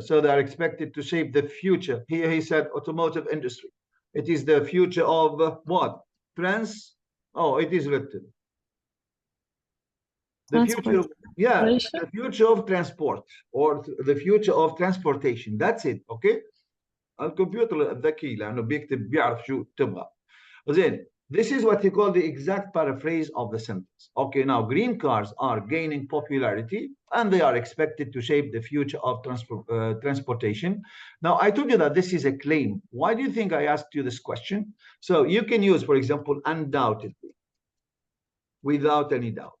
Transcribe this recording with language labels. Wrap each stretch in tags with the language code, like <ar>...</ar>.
<en>So they are expected to shape the future. Here he said automotive industry. It is the future of what? Oh, it is written. The future of, yeah, the future of transport or the future of transportation. That's it. Okay.</en> <ar>الكمبيوتر الذكي لأنه بيكتب بيعرف شو تبغى. زين.</ar> <en>This is what you call the exact paraphrase of the sentence. Okay, now green cars are gaining popularity and they are expected to shape the future of transportation. Now, I told you that this is a claim. Why do you think I asked you this question? So you can use, for example, undoubtedly, without any doubt.</en>